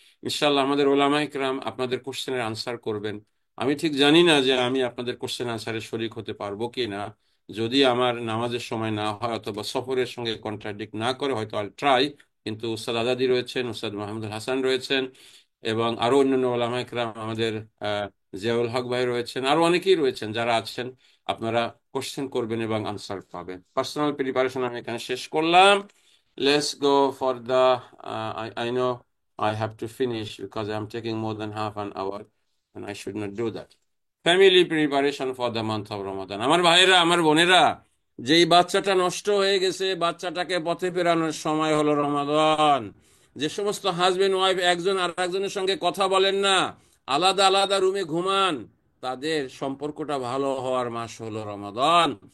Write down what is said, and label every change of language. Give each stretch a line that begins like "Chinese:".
Bangla: ইনশাল্লাহ আমাদের ওলামায়ে কেরাম আপনাদের কোশ্চেনের আনসার করবেন। আমি ঠিক জানি না যে আমি আপনাদের কোশ্চেন আনসারে শরিক হতে পারবো কি না, যদি আমার নামাজের সময় না হয় অথবা সফরের সঙ্গে কন্ট্রাডিক্ট না করে, হয়তো
English: আল ট্রাই।
Bangla: কিন্তু উস্তাদ আজাদি রয়েছেন, উস্তাদ মাহমুদুল হাসান রয়েছেন, এবং আরো অন্যান্য ওলামায়ে কেরাম, আমাদের জিয়াউল হক ভাই রয়েছেন, আরো অনেকেই রয়েছেন যারা আছেন। আপনারা কোশ্চেন করবেন এবং আনসার পাবেন। পার্সোনাল প্রিপারেশন আমি এখানে শেষ করলাম।
English: Let's go for the, I know I have to finish because I'm taking more than half an hour and I should not do that. Family preparation for the month of Ramadan.
Bangla: আমার ভাইয়েরা, আমার বোনেরা, যেই বাচ্চাটা নষ্ট হয়ে গেছে, বাচ্চাটাকে পথে ফেরানোর সময় হলো রমাদান। যে সমস্ত হাজবেন্ড ওয়াইফ একজন আর একজনের সঙ্গে কথা বলেন না, আলাদা আলাদা রুমে ঘুমান, তাদের সম্পর্কটা ভালো হওয়ার মাস হলো রমাদান।